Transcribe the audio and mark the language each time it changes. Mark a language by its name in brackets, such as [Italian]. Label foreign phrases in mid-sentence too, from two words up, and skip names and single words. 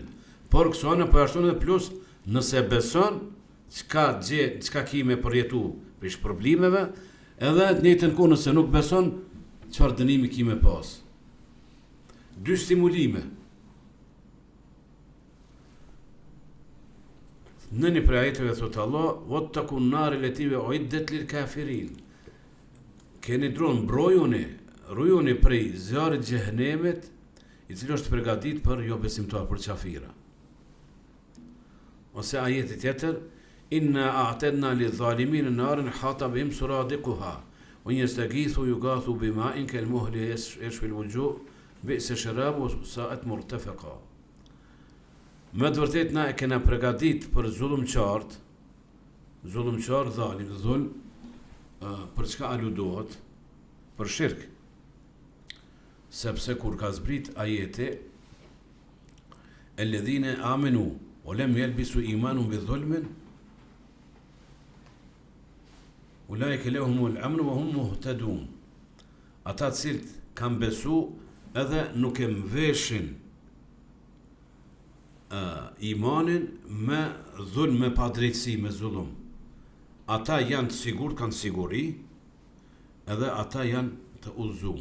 [Albanian] Por këso anë po ashton edhe plus, nëse beson çka gje, çka kime përjetu për shpërblimeve, edhe të njëjtën kohë nëse nuk beson, çfarë dënimi kime pas. Dy stimulime. Në një prej ajeteve thot Allah, [Arabic] "واتقوا النار التي أعدت للكافرين." [Albanian] Keni dron rujuni prej zjarrit xhehenemit, i cili është përgatit për jo besimtar, për qafira. Ose ajeti tjetër, [Arabic] "إنا أعتدنا للظالمين نارا أحاط بهم سرادقها ويستغيثوا يغاثوا بماء كالمهل يشوي الوجوه بئس الشراب ساءت مرتفقا." [Albanian] Me të vërtet na e kena përgatit për zullumqart dhalim, dhulm, për çka aludohet? Për shirk. Sepse kur ka zbrit ajeti, [Arabic] "الذين آمنوا ولم يلبسوا إيمانهم بظلم أولئك لهم الأمن وهم مهتدون." [Albanian] Ata të cilët kanë besu edhe nuk e mveshin imanin me dhulm, me padrejtësi, me zullum. Ata janë të sigurt, kanë siguri, edhe ata janë të udhëzuar.